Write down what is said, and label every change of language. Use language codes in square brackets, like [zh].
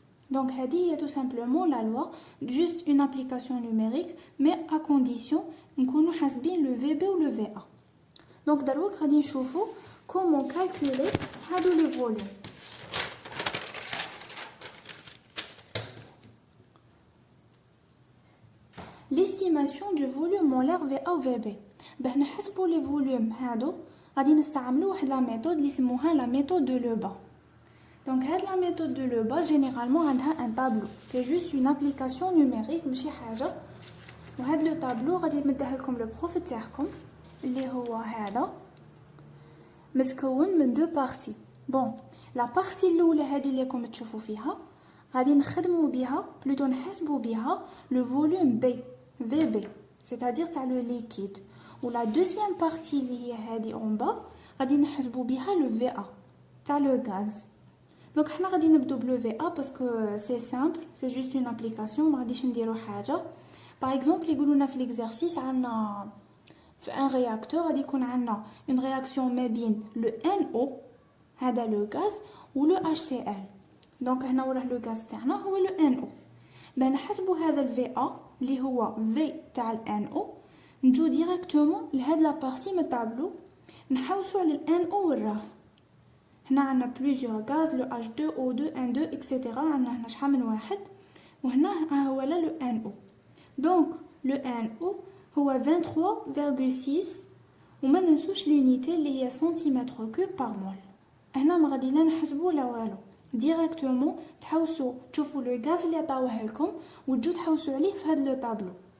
[fr] Donc, il y a tout simplement la loi, juste une application numérique, mais à condition qu'on ait bien le VB ou le VA. Donc, d'abord, on va voir comment calculer les volumes. L'estimation du volume molaire VA ou VB. [ar] باش نحسبوا [fr] les volumes [ar] هادو غادي نستعملوا واحد لا méthode اللي يسموها [fr] la méthode de Lebas. Donc هاد la méthode de Lebas généralement عندها un tableau. C'est juste une application numérique [ar] ماشي حاجه. وهاد لو tableau غادي يمدها لكم لو بروف تاعكم اللي هو هذا مسكون من دو بارتي. بون لا بارتي الاولى هذه اللي راكم تشوفوا فيها غادي نخدموا بها بلوتو نحسبوا بها [fr] le volume B VB, c'est-à-dire [ar] تاع le liquide. [fr] Ou la deuxième partie [ar] اللي هي هذه [fr] en bas [ar] غادي نحسبوا بها [fr] le VA تاع le gaz. Donc [ar] حنا غادي نبداو بلو [fr] VA parce que c'est simple, c'est juste une application [ar] ما غاديش نديرو حاجه. [fr] Par exemple [ar] يقولوا لنا في [fr] l'exercice عندنا في un réacteur [ar] غادي يكون عندنا [fr] une réaction [ar] ما بين [fr] le NO هذا le gaz و le HCl. Donc [ar] هنا وراه [fr] le gaz تاعنا هو le NO. [ar] باه نحسبوا هذا ال VA اللي هو V تاع ال NO نجو ديريكتومون لهاد لا بارتي من الطابلو نحوسوا على ال NO وراه هنا عندنا [fr] plusieurs gaz le H2 O2 N2 etc. [ar] عندنا هنا شحال من واحد وهنا هو لا le NO. [fr] donc le NO [ar] هو 23,6 وما ننسوش l'unité اللي هي سنتيمتر كوب [fr] par mol. [ar] هنا ما غادي لا نحسبوا لا والو ديريكتومون تحوسوا تشوفوا لو غاز اللي عطاوه لكم وتجوا تحوسوا عليه في هذا لو طابلو.